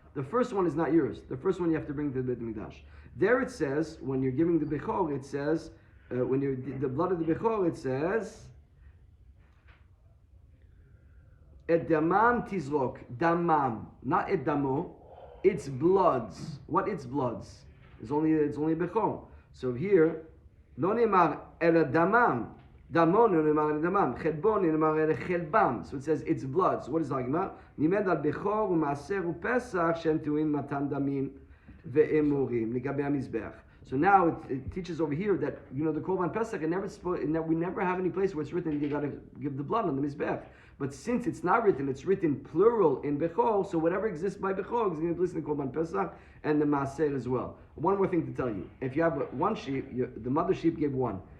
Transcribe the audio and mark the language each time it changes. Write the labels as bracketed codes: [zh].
[en] The first one is not yours. The first one you have to bring to the Beit Mikdash. There it says, when you're giving the bechor, it says, when you're the blood of the bechor, it says, [he] et damam tizrok, damam, et damo, [en] it's bloods. What it's bloods? It's only bechor. So here, [he] לא נאמר אלא דמם, דמו לא נאמר אלא דמם, חלבו נאמר אלא חלבם. [en] So it says it's blood. So what is it talking about? [he] נימד על בכור ומעשר ופסח שהם טעונים מתן דמים ואמורים לגבי המזבח. [en] So now it teaches over here that, you know, the Korban Pesach, we never have any place where it's written you got to give the blood on the Mizbech. But since it's not written, it's written plural in Bechor, so whatever exists by Bechor is going to listen to Korban Pesach and the Maaser as well. One more thing to tell you. If you have one sheep, the mother sheep gave one.